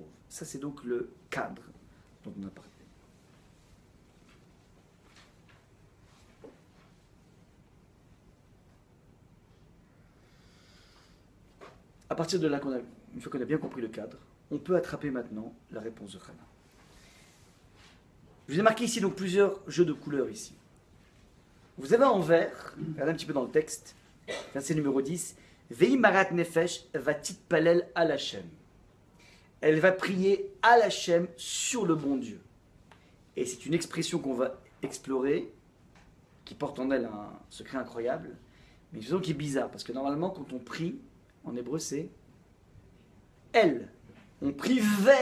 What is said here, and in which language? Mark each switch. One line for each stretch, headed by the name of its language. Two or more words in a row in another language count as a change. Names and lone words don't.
French: Ça, c'est donc le cadre dont on a parlé. À partir de là, une fois qu'on a bien compris le cadre, on peut attraper maintenant la réponse de Hana. Je vous ai marqué ici donc plusieurs jeux de couleurs ici. Vous avez en vert, regardez un petit peu dans le texte, verset numéro 10,
Hebrew: והיא מרת נפש ותתפלל על השם.
French: Elle va prier à Hashem sur le bon Dieu. Et c'est une expression qu'on va explorer, qui porte en elle un secret incroyable, mais une façon qui est bizarre, parce que normalement, quand on prie, en hébreu, c'est elle. On prie vers Hashem.